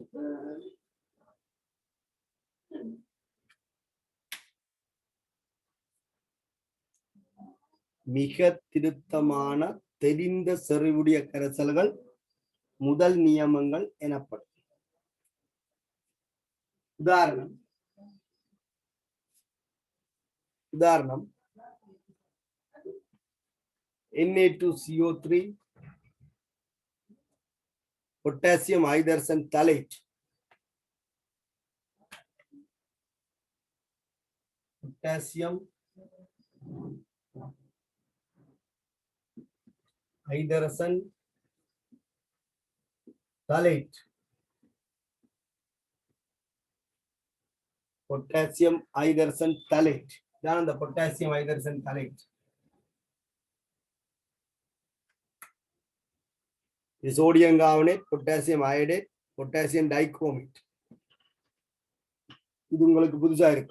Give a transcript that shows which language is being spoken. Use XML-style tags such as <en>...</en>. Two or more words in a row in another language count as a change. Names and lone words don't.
<ta>மிக திருத்தமான தெரிந்த செறிவுடைய கரைசல்கள் முதல் நியமங்கள் எனப்படும்.</ta> <en>உதாரணம் Na2CO3 potassium hydrogen thalate. Potassium hydrogen thalate. Potassium hydrogen thalate. Then the potassium hydrogen thalate. The sodium carbonate, potassium iodate, potassium dichromate.</en> <ta>இது உங்களுக்கு புதுசா இருக்கு.</ta>